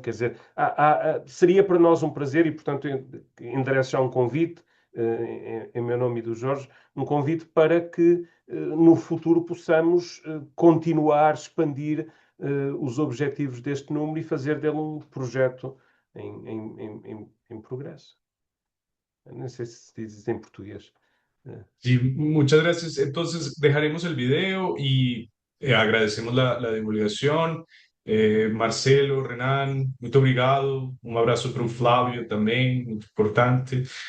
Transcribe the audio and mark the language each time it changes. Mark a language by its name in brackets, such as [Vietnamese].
[Portuguese] Quer dizer, seria para nós um prazer e, portanto, endereço já um convite, em meu nome e do Jorge, um convite para que no futuro possamos continuar a expandir os objetivos deste número e fazer dele um projeto em progreso. [Spanish] No sé si dices en portugués. Sí, muchas gracias. Entonces dejaremos el video y agradecemos la divulgación. [Portuguese] Marcelo, Renan, muito obrigado. Um abraço para o Flávio também, muito importante.